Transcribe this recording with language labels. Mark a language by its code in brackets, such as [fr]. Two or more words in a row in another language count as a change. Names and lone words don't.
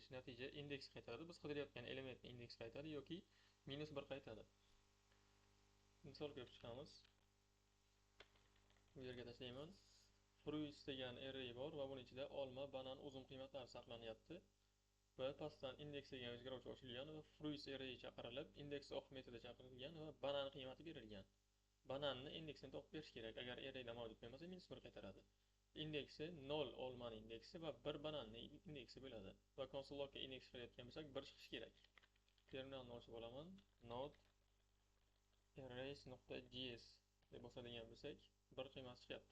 [uz] Natija indeks qaytaradi. Biz qidirayotgan elementni indeks qaytadi yoki -1 qaytadi. Misol ko'rib chiqamiz. Bu yerga tashlayman. Fruits degan array bor va buning ichida olma, banan, uzum qiymatlari saqlanyapti. Va pastdan index degan o'zgaruvchi ochilgan va fruits array chaqirilib [en] index of [uz] metodi chaqirilgan va banan qiymati berilgan. Bananni indeksini topib berish kerak. Agar arrayda mavjud bo'lmasa -1 qaytaradi. Indeksi 0 olmani indeksi va 1 bananni indeksi bo'ladi. Va konsol logga indeks qilayotgan bo'lsak 1 chiqishi kerak. Terminalni ochib olaman. Node arrays.js deb bosadigan bo'lsak 1 qiymati chiqyapti.